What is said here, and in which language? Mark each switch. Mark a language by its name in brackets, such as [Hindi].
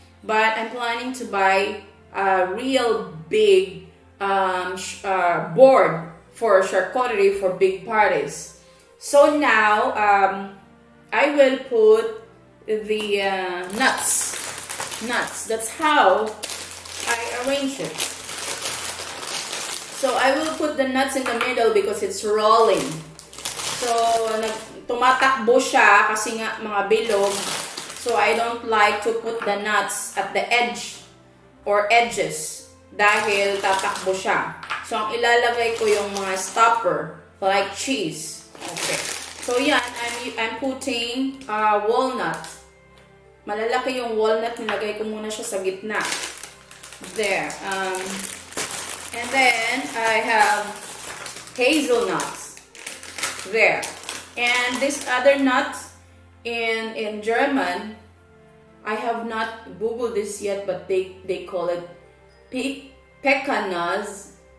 [English] But I'm planning to buy a real big board for charcuterie for big parties. So now, I will put the nuts. That's how I arrange it. So I will put the nuts in the middle because it's rolling. [Filipino] So tumatakbo siya kasi nga mga bilog. [English] So I don't like to put the nuts at the edge or edges [Filipino] dahil tatakbo siya. So ang ilalagay ko yung mga stopper [English] like cheese. Okay. So yan, I'm putting walnut. [Filipino] Malalaki yung walnut, nilagay ko muna siya sa gitna. [English] There. And then I have hazelnuts. There. And this other nut in German, I have not googled this yet, but they call it peccanuts.